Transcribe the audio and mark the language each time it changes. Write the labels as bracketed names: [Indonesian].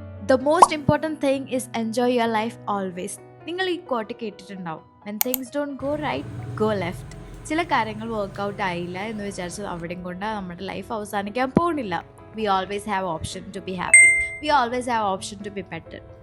[English] The most important thing is enjoy your life always. [Malayalam] നിങ്ങൾ ഈ coat കേട്ടിട്ടുണ്ടാവും, [English] when things don't go right, go left. [Malayalam] ചില കാര്യങ്ങൾ workout ആയില്ല എന്ന് വിചാരിച്ച് അവിടെയും കൊണ്ട് നമ്മുടെ ലൈഫ് അവസാനിക്കാൻ പോകുന്നില്ല. [English] We always have option to be happy. We always have option to be better.